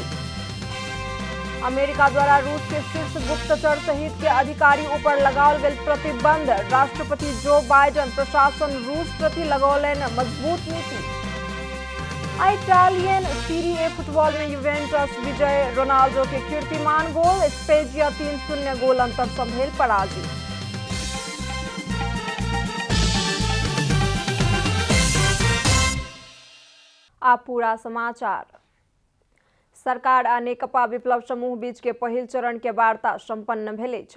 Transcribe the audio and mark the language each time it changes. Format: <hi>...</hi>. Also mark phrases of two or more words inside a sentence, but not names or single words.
<mai>अमेरिका द्वारा रूस के शीर्ष गुप्तचर सहित के अधिकारी ऊपर लगाओल गेल प्रतिबंध। राष्ट्रपति जो बाइडेन प्रशासन रूस प्रति लगौलनि मजबूत नीति। इटालियन सीरी ए फुटबॉल में यूवेंटस विजय। रोनाल्डो के कीर्तिमान गोल। स्पेजिया 3-0 गोल अंतर सँ भेल पराजित। आप पूरा समाचार। सरकार आ नेकपा विप्लव समूह बीच के पहिल चरण के वार्ता संपन्न भेल अछि।</mai>